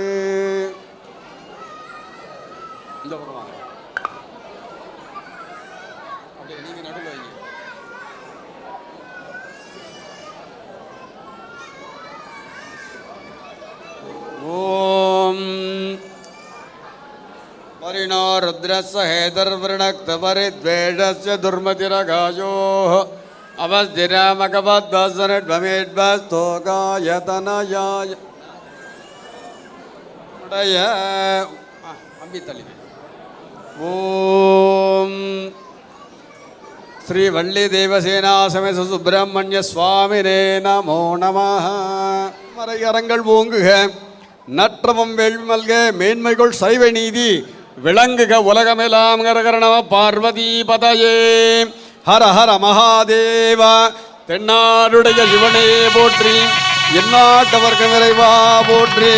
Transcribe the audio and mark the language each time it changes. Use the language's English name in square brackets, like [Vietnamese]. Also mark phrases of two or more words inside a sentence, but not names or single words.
[Tamil] இந்த பக்கம் வாங்க. அப்படியே நீங்க நடுவில் வைங்க. [Sanskrit] ஓம் परिणो रुद्रस्य हेतर्वृणक्तपरिद्वेषस्य दुर्मतिरगायोः अवस्थिरामकपद्वसनड्वमेड्वस्तोकायतनयाय अम्बितलि ॐ श्रीवल्लीदेवसेना समेत सुब्रह्मण्य स्वामिने नमो नमः. [Tamil] மறையரங்கள் ஓங்குக, நற்றவம் வேள்வி மல்க, மேன்மைகள் சைவ நீதி விளங்குக உலகமெல்லாம். ஹரஹர நம பார்வதி பதயே, ஹர ஹர மகாதேவா. தென்னாடுடைய சிவனே போற்றி, எந்நாட்டவர்க்கு நிறைவா போற்றி.